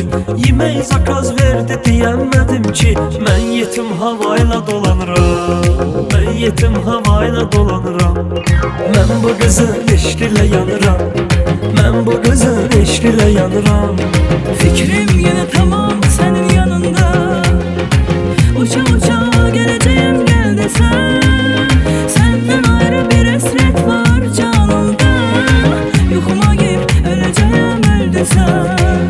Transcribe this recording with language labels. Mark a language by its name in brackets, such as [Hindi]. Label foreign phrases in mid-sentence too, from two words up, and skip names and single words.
[Azerbaijani] Yemək zakaz verdi deyəmədim ki, mən yetim havayla dolanıram, mən yetim havayla dolanıram. Mən bu qızın eşqilə yanıram, mən bu qızın eşqilə yanıram. [Turkish] Fikrim yine tamam senin yanında, uça uça geleceğim gel desen. Senden ayrı bir esret var canımda, yuhuma gir öleceğim öl desem.